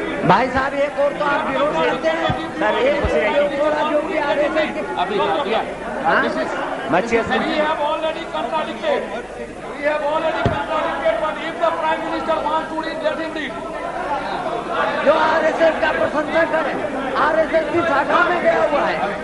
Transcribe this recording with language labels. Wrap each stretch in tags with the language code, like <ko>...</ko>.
<hi>भाई साहब एक और तो आप विरोध करते हैं सर, एक थोड़ा जो भी आ रहे थे अभी</hi> <en>We have already contradicted. We have already contradicted, but if the Prime Minister wants to read, let him read.</en> <hi>जो आरएसएस का प्रशंसा करे, आरएसएस की शाखा में गया हुआ है।</hi>